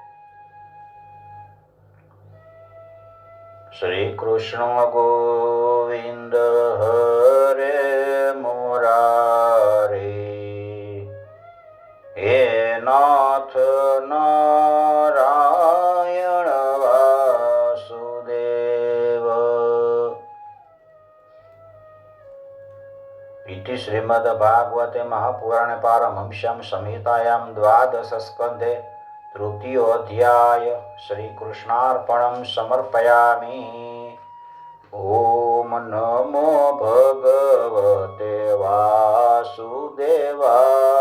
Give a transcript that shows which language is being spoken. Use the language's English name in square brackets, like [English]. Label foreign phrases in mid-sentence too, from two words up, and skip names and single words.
[Sanskrit] શ્રી કૃષ્ણ ગોવિંદ હરે મુરારી હે નાથ નારાયણ વાસુદેવ. इति श्रीमद्भागवते महापुराणे पारमहंस्यां संहितायां द्वादश स्कन्धे तृतीयोऽध्याय श्रीकृष्णार्पणं समर्पयामि. ओम નમો ભગવતે વાસુદેવાય.